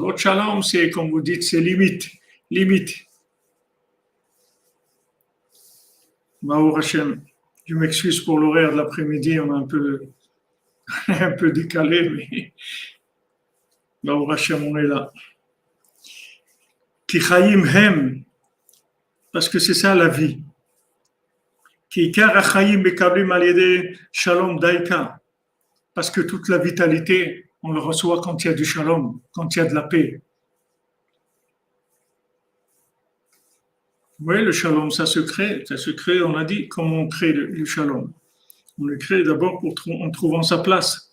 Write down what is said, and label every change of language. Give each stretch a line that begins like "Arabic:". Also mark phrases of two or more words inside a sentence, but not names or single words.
French: L'autre shalom, c'est, comme vous dites, c'est limite.
Hebrew: ברוך השם,
French: je m'excuse pour l'horaire de l'après-midi, on a un peu décalé, mais
Hebrew: ברוך השם,
French: on est là.
Hebrew: כי חיים הם,
French: parce que c'est ça la vie.
Hebrew: כי עיקר החיים מקבלים על ידי שלום דייקא,
French: parce que toute la vitalité, on le reçoit quand il y a du shalom, quand il y a de la paix. Oui, le shalom, ça se crée, on a dit, comment on crée le shalom. On le crée d'abord en trouvant sa place.